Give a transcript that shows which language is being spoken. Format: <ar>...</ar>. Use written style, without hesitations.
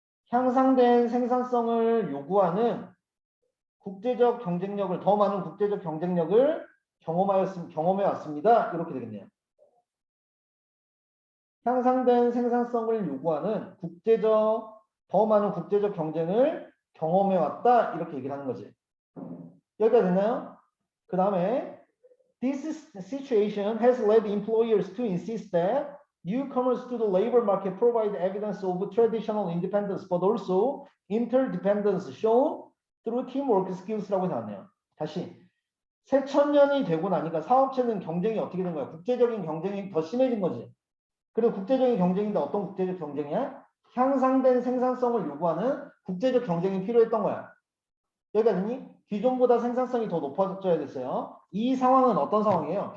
<ko>향상된 생산성을 요구하는 국제적 경쟁력을 더 많은 국제적 경쟁력을 경험해 왔습니다. 이렇게 되겠네요. 향상된 생산성을 요구하는 더 많은 국제적 경쟁을 경험해 왔다. 이렇게 얘기를 하는 거지. 여기까지 됐나요? 그 다음에</ko> <en>This situation has led employers to insist that newcomers to the labor market provide evidence of traditional independence, but also interdependence shown through teamwork skills</en> <ko>라고 나왔네요. 다시 새천년이 되고 나니까 사업체는 경쟁이 어떻게 된 거야? 국제적인 경쟁이 더 심해진 거지. 그리고 국제적인 경쟁인데 어떤 국제적 경쟁이야? 향상된 생산성을 요구하는 국제적 경쟁이 필요했던 거야. 여기까지니? 기존보다 생산성이 더 높아져야 됐어요. 이 상황은 어떤 상황이에요?</ko>